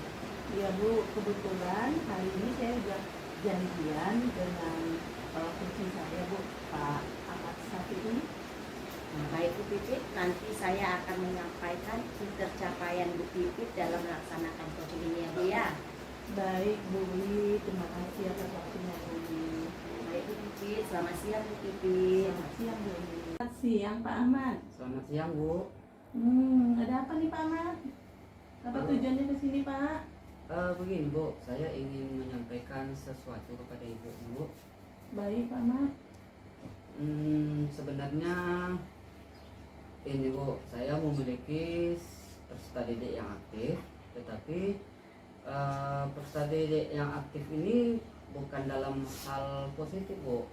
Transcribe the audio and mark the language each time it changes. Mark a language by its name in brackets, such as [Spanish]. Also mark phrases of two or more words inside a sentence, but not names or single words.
[Indonesian] Ya Bu, kebetulan hari ini saya udah janjian dengan coaching saya Bu, Pak Ahmad Safi'i. Baik Bu Pipit, nanti saya akan menyampaikan pencapaian Bu Pipit dalam melaksanakan coaching ini ya Bu ya. Baik Bu Wi, terima kasih atas waktunya Bu Wi. Baik Bu Pipit, selamat siang Bu Pipit. Selamat siang Bu Wi. Selamat siang Pak Ahmad. Selamat siang Bu. Ada apa nih Pak Ahmad? Apa tujuannya ke sini Pak? Begini Bu, saya ingin menyampaikan sesuatu kepada Ibu Bu. Baik Pak Ahmad. Sebenarnya ini Bu, saya memiliki peserta didik yang aktif, tetapi peserta didik yang aktif ini bukan dalam hal positif Bu.